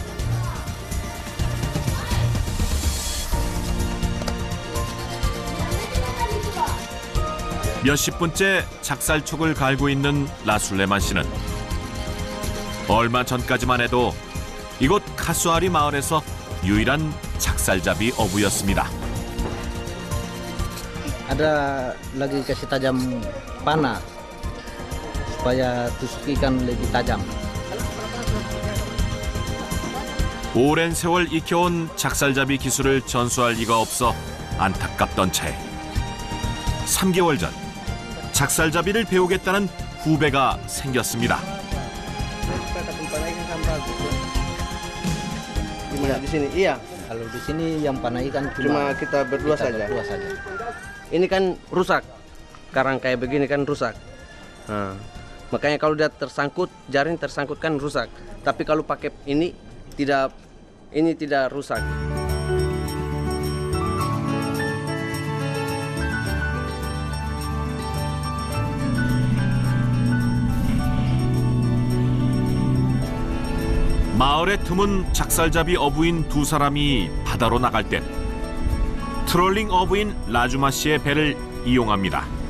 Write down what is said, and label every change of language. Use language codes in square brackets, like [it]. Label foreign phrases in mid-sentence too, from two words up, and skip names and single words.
[ko] 몇십 분째 작살촉을 갈고 있는 라술레만 씨는 얼마 전까지만 해도 이곳 카수아리 마을에서 유일한 작살잡이 어부였습니다. [id] Ada lagi kasih tajam panah supaya tusuk ikan lebih tajam. [ko] 오랜 세월 익혀온 작살잡이 기술을 전수할 리가 없어 안타깝던 차에 3개월 전 작살잡이를 배우겠다는 후배가 생겼습니다. [id] Di sini iya. Kalau di sini yang panah ikan cuma kita berdua saja. Ini kan rusak. Karang kayak begini kan rusak. Nah, makanya kalau dia tersangkut, jaring tersangkut kan rusak. Tapi kalau pakai ini tidak rusak. [ko] 마을의 드문 작살잡이 어부인 두 사람이 바다로 나갈 땐 트롤링 어부인 라주마 씨의 배를 이용합니다.